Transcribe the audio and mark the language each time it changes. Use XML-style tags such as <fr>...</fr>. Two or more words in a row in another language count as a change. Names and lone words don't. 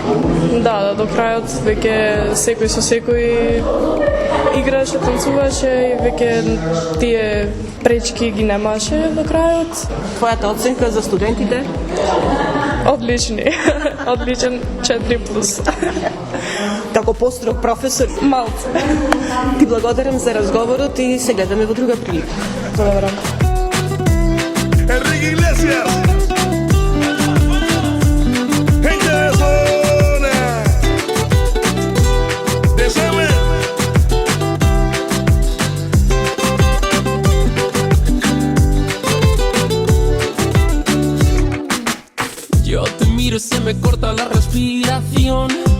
<mk>Да, до крајот веќе секој со секој играше, танцуваше и веќе тие пречки ги немаше до крајот. Твојата оценка за студентите? Одлични. Одличен 4+. Како построг професор? Малце. Ти благодарам за разговорот и се гледаме во друга прилика. Благодарам.</mk> <es>Enrique Iglesias. Gente de zona. Désame. Yo te miro y se me corta la respiración.</es>